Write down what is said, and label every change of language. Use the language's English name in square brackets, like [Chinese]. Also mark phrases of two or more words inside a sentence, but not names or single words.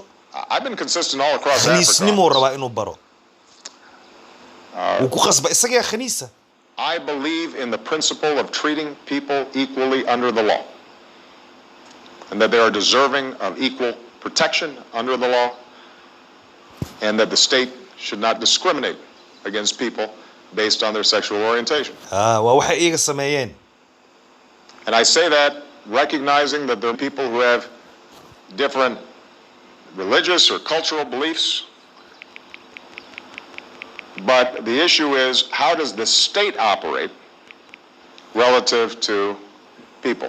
[English] I've been consistent all across Africa. [Somali] khaniisnimo rabaa inuu baro uu ku qasba isaga khaniisa [English] I believe in the principle of treating people equally under the law. And that they are deserving of equal protection under the law, and that the state should not discriminate against people based on their sexual orientation. [Somali] waxay iyaga sameeyeen. [English] And I say that recognizing that there are people who have different religious or cultural beliefs, but the issue is, how does the state operate relative to people?